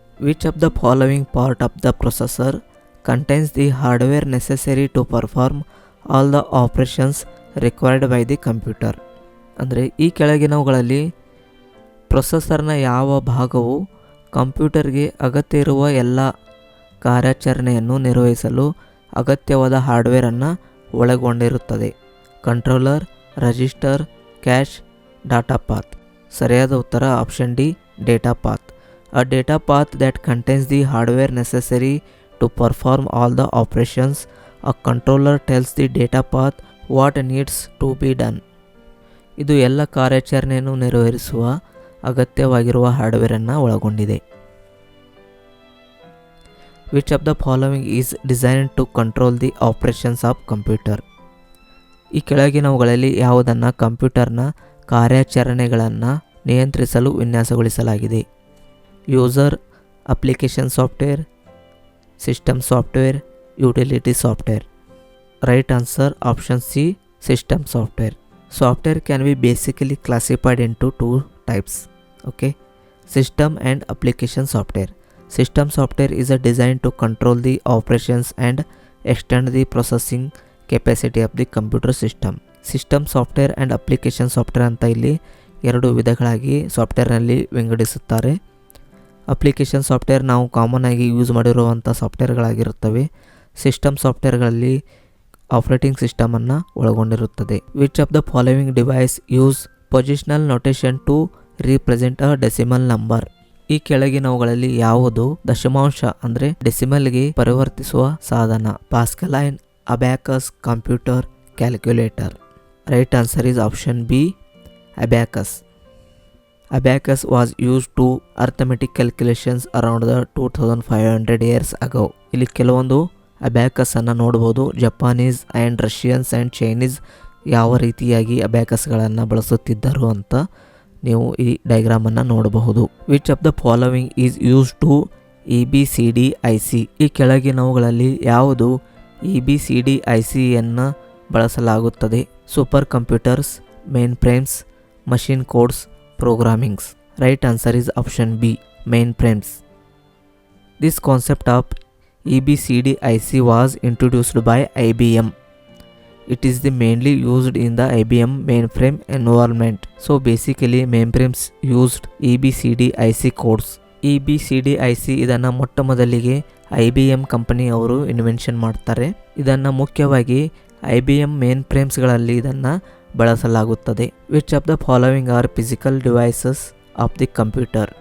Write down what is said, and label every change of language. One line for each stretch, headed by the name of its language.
English: Which of the following part of the processor contains the hardware necessary to perform all the operations required by the computer?
Kannada: ಅಂದರೆ ಈ ಕೆಳಗಿನವುಗಳಲ್ಲಿ ಪ್ರೊಸೆಸರ್ನ ಯಾವ ಭಾಗವು ಕಂಪ್ಯೂಟರ್ಗೆ ಅಗತ್ಯ ಇರುವ ಎಲ್ಲ ಕಾರ್ಯಾಚರಣೆಯನ್ನು ನಿರ್ವಹಿಸಲು ಅಗತ್ಯವಾದ ಹಾರ್ಡ್ವೇರನ್ನು ಒಳಗೊಂಡಿರುತ್ತದೆ?
English: Controller, register, cache, data path.
Kannada: ಸರಿಯಾದ ಉತ್ತರ
English: Option D, data path. A data path that contains the hardware necessary To perform all the operations, a controller tells the data path what needs to be done.
Kannada: ಇದು ಎಲ್ಲ ಕಾರ್ಯಾಚರಣೆಯನ್ನು ನಿರ್ವಹಿಸುವ ಅಗತ್ಯವಾಗಿರುವ ಹಾರ್ಡ್ವೇರನ್ನು ಒಳಗೊಂಡಿದೆ.
English: Which of the following is designed to control the operations of computer?
Kannada: ಈ ಕೆಳಗಿನವುಗಳಲ್ಲಿ ಯಾವುದನ್ನು ಕಂಪ್ಯೂಟರ್ನ ಕಾರ್ಯಾಚರಣೆಗಳನ್ನು ನಿಯಂತ್ರಿಸಲು ವಿನ್ಯಾಸಗೊಳಿಸಲಾಗಿದೆ?
English: User, application software, system software, utility software. Right answer option C, system software. Software can be basically classified into two types. Okay, system and application software. System software is designed to control the operations and extend the processing capacity of the computer system. System software and application software
Kannada: ಅಂತ ಇಲ್ಲಿ ಎರಡು ವಿಧಗಳಾಗಿ ಸಾಫ್ಟ್ವೇರ್ನಲ್ಲಿ ವಿಂಗಡಿಸುತ್ತಾರೆ. Application software ನಾವು common ಆಗಿ use ಮಾಡಿರುವಂಥ ಸಾಫ್ಟ್ವೇರ್ಗಳಾಗಿರುತ್ತವೆ. System ಸಾಫ್ಟ್ವೇರ್ಗಳಲ್ಲಿ operating ಸಿಸ್ಟಮನ್ನು ಒಳಗೊಂಡಿರುತ್ತದೆ.
English: Which of the following device use positional notation to represent a decimal number?
Kannada: ಈ ಕೆಳಗಿನವುಗಳಲ್ಲಿ ಯಾವುದು ದಶಮಾಂಶ ಅಂದರೆ ಡೆಸಿಮಲ್ಗೆ ಪರಿವರ್ತಿಸುವ ಸಾಧನ?
English: Pascaline, abacus, computer, calculator. Right answer is option B, abacus. Abacus was used to arithmetic calculations around the 2500 years ago.
Kannada: ಇಲ್ಲಿ ಕೆಲವೊಂದು abacus ಅನ್ನು ನೋಡಬಹುದು. Japanese and Russians and Chinese ಯಾವ ರೀತಿಯಾಗಿ ಅಬ್ಯಾಕಸ್ಗಳನ್ನು ಬಳಸುತ್ತಿದ್ದರು ಅಂತ ನೀವು ಈ ಡಯಾಗ್ರಾಮನ್ನು ನೋಡಬಹುದು.
English: Which of the following is use to EBCDIC?
Kannada: ಈ ಕೆಳಗಿನವುಗಳಲ್ಲಿ ಯಾವುದು EBCDICಯನ್ನು ಬಳಸಲಾಗುತ್ತದೆ?
English: Super computers, mainframes, machine codes, programmings. Right answer is option B, mainframes. This concept of EBCDIC was introduced by IBM. It is the mainly used in the IBM mainframe environment. So basically mainframes used EBCDIC codes.
Kannada: EBCDIC ಇದನ್ನು ಮೊಟ್ಟ ಮೊದಲಿಗೆ IBM company ಅವರು invention ಮಾಡ್ತಾರೆ. ಇದನ್ನು ಮುಖ್ಯವಾಗಿ IBM main ಫ್ರೇಮ್ಸ್ಗಳಲ್ಲಿ ಇದನ್ನು ಬಳಸಲಾಗುತ್ತದೆ.
English: Which of the following are physical devices of the computer?